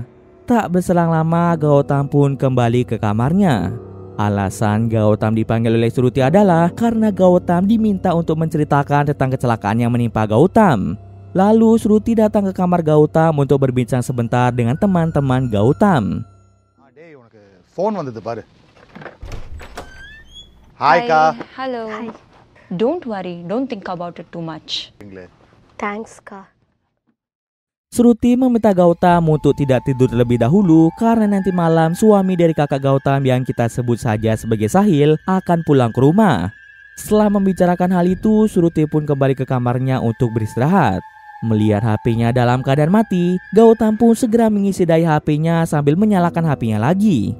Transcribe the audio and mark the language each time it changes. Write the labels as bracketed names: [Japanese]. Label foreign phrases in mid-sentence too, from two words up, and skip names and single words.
[Indonesian] Tak berselang lama, Gautam pun kembali ke kamarnya. Alasan Gautam dipanggil oleh Shruti adalah karena Gautam diminta untuk menceritakan tentang kecelakaan yang menimpa Gautam. Lalu Shruti datang ke kamar Gautam untuk berbincang sebentar dengan teman-teman Gautam. [Tamil] டேய், உனக்கு ஃபோன் வந்தது பாரு. ஹாய் கா. [English] Hello. Hi. Don't worry, don't think about it too much. Thanks, Ka. [Indonesian] Shruti meminta Gautam untuk tidak tidur terlebih dahulu karena nanti malam suami dari kakak Gautam yang kita sebut saja sebagai Sahil akan pulang ke rumah. Setelah membicarakan hal itu, Shruti pun kembali ke kamarnya untuk beristirahat. Melihat HP-nya dalam keadaan mati, Gautam pun segera mengisi daya HP-nya sambil menyalakan HP-nya lagi.